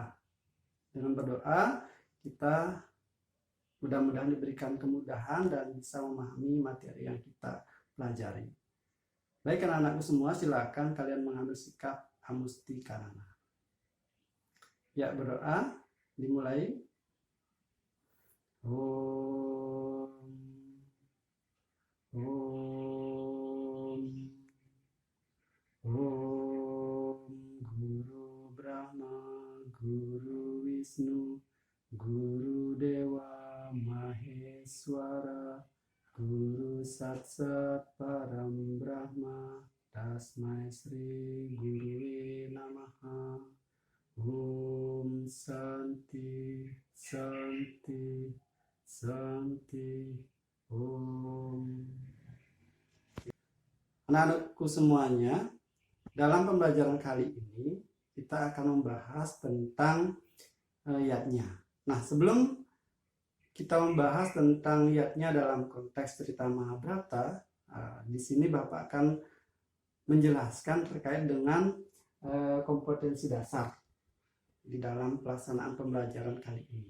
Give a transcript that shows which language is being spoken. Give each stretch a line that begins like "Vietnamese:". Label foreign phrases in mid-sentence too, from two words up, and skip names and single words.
Indonesian: Dengan berdoa, kita mudah-mudahan diberikan kemudahan dan bisa memahami materi yang kita pelajari. Baik anak-anakku semua, silakan kalian mengambil sikap amustikarana. Ya, berdoa dimulai.
Sanskrit: ॐ ॐ ॐ गुरु ब्रह्मा गुरु विष्णु गुरु देवो महेश्वर गुरु साक्षात् परं ब्रह्म तस्मै श्री गुरवे नमः. ॐ शान्तिः शान्तिः शान्तिः ॐ.
Indonesian: Anak-anakku semuanya, dalam pembelajaran kali ini kita akan membahas tentang yatnya. Nah, sebelum kita membahas tentang yatnya dalam konteks cerita Mahabharata, di sini Bapak akan menjelaskan terkait dengan kompetensi dasar di dalam pelaksanaan pembelajaran kali ini.